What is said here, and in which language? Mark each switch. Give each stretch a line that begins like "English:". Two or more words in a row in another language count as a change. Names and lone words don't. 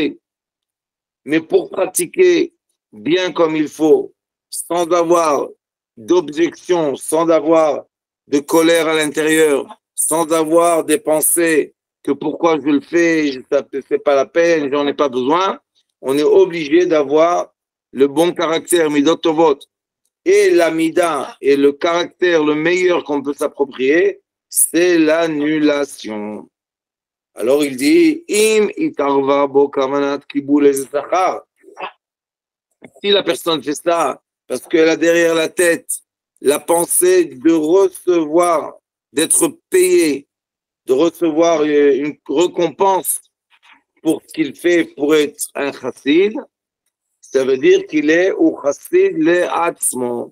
French: Mais pour pratiquer bien comme il faut, sans avoir d'objection, sans avoir de colère à l'intérieur, sans avoir des pensées que pourquoi je le fais, ça ne fait pas la peine, j'en ai pas besoin, on est obligé d'avoir le bon caractère,
Hebrew: midot tovot.
French: Et la mida et le caractère le meilleur qu'on peut s'approprier, c'est l'annulation. Alors il dit,
Hebrew: אם נתערבה בו כוונת קבלת השכר.
French: Si la personne fait ça, parce qu'elle a derrière la tête la pensée de recevoir, d'être payé, de recevoir une récompense pour ce qu'il fait pour être un chassid, ça veut dire qu'il est au
Hebrew: chassid le atzmo.